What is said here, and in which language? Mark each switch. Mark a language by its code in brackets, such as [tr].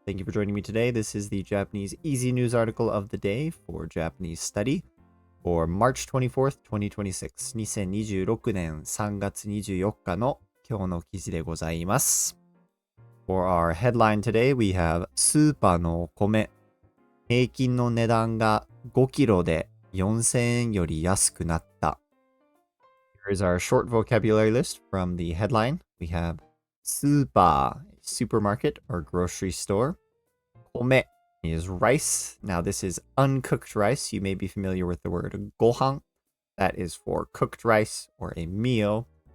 [en] Thank you for joining me today. This is the Japanese Easy News article of the day for Japanese Study for March 24th, 2026. [ja] 2026年3月24日の今日の記事でございます。 [en] For our headline today, we have [ja] スーパーの米。平均の値段が5キロで4000円より安くなった。 [en] Here is our short vocabulary list from the headline. We have スーパー supermarket or grocery store. Kome is rice. Now this is uncooked rice. You may be familiar with the word gohan. That is for cooked rice or a meal.